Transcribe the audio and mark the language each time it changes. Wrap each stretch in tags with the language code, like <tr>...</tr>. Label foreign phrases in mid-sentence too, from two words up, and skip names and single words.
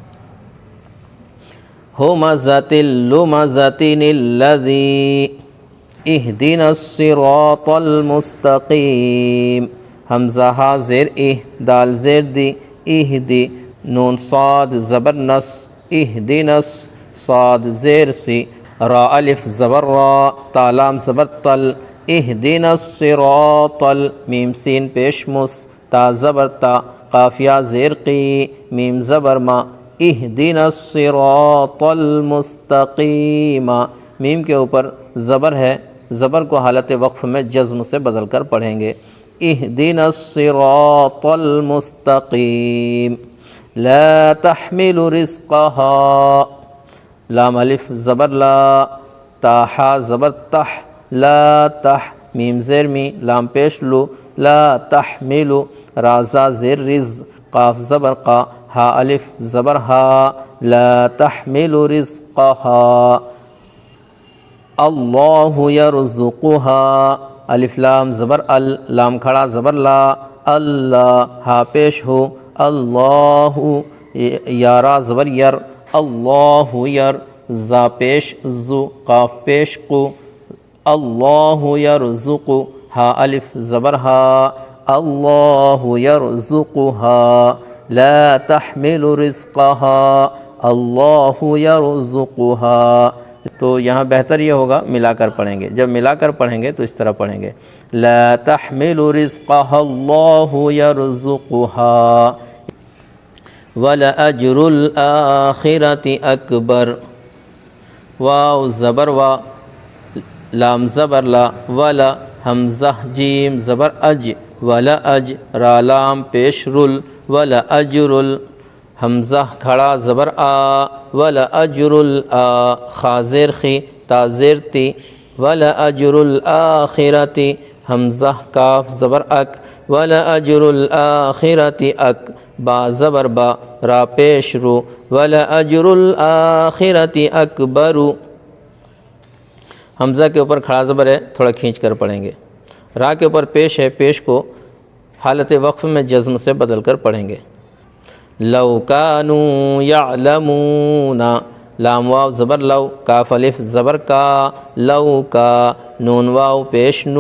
<ar>ہمزۃ لمزۃ الذی اہدنا الصراط المستقیم،</ar> <ur>حمزہ ہا زیر دال زیر دی، اہدی نون صاد زبر نس، اہدنس صاد زیر سی، را الف زبر را، تا لام زبر تل،</ur> <ar>اہدنا الصراط</ar> <ur>میم سین پیش مس، تا زبر تا، قافیہ زیر قی، میم زبر ما،</ur> <ar>اہدنا الصراط المستقیم،</ar> <ur>میم کے اوپر زبر ہے، زبر کو حالت وقف میں جزم سے بدل کر پڑھیں گے،</ur> <ar>اہدنا الصراط المستقیم، لا تحمل رزقها،</ar> <ur>لام الف زبر لا، تا حا زبر تح، لا تح میم زیر می، لام پیش لو،</ur> <ar>لا تحمل،</ar> <ur>را زا زیر رز، قاف زبر قا، ہا الف زبر ہا،</ur> <ar>لا تحمل رزقها، اللہ یرزقها،</ar> <ur>الف لام زبر ال، لام کھڑا زبر لا، اللہ ہا پیش ہو، اللہ یارا زبر یر، اللہ یر، زا پیش زو، قاف پیش قو،</ur> <ar>اللہ یرزق،</ar> <ur>ہا الف زبر ہا،</ur> <ar>اللہ یرزقها، لا تحمل رزقها، اللہ یرزقها۔</ar> <ur>تو یہاں بہتر یہ ہوگا ملا کر پڑھیں گے، جب ملا کر پڑھیں گے تو اس طرح پڑھیں گے،</ur> <ar>لا تحمل رزقها اللہ یرزقها، وَلَأَجْرُ الْآخِرَةِ أَكْبَرُ،</ar> <ur>واو زبر وا، لام زبر لا، ولا حمزہ جیم زبر اج،</ur> <ar>ولا اج،</ar> <ur>را لام پیش رل،</ur> <ar>ولا اجر،</ar> <ur>حمزہ کھڑا زبر آ،</ur> <ar>ولا اجر الآ،</ar> <ur>خا زیر خی، تا زیر تی،</ur> <ar>ولا اجر الآخرۃ،</ar> <ur>حمزہ کاف زبر اک،</ur> <ar>ولا اجر الآخرۃ اک،</ar> <ur>با زبر با، را پیش رو،</ur> <ar>ولا اجر الآخرۃ اکبر،</ar> <ur>حمزہ کے اوپر کھڑا زبر ہے، تھوڑا کھینچ کر پڑھیں گے، را کے اوپر پیش ہے، پیش کو حالت وقف میں جزم سے بدل کر پڑھیں گے،</ur> <ar>لو کانوا یعلمون،</ar> <ur>لام واو زبر لو، کاف الف زبر کا، لو کا، نون واو پیش نو،</ur>